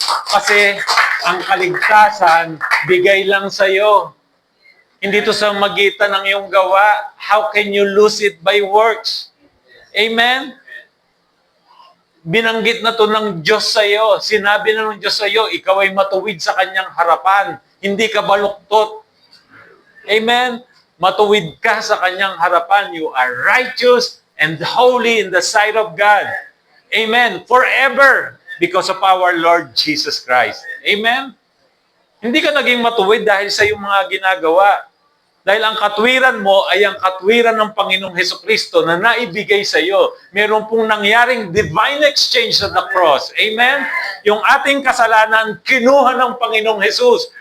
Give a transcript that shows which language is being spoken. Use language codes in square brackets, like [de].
[tl] Kasi ang kaligtasan, bigay lang sa'yo. Hindi to sa magitan ng iyong gawa. [en] How can you lose it by works? Amen? [tl] Binanggit na to ng Diyos sa iyo. Sinabi na ng Diyos sa iyo, ikaw ay matuwid sa kanyang harapan. Hindi ka baluktot. Amen? Matuwid ka sa kanyang harapan. [en] You are righteous and holy in the sight of God. Amen? Forever because of our Lord Jesus Christ. Amen? [tl] Hindi ka naging matuwid dahil sa iyong mga ginagawa. Dahil ang katwiran mo ay ang katwiran ng Panginoong Hesukristo na naibigay sa iyo. Meron pong nangyaring divine exchange sa the cross. Amen? Yung ating kasalanan, kinuha ng Panginoong Jesus.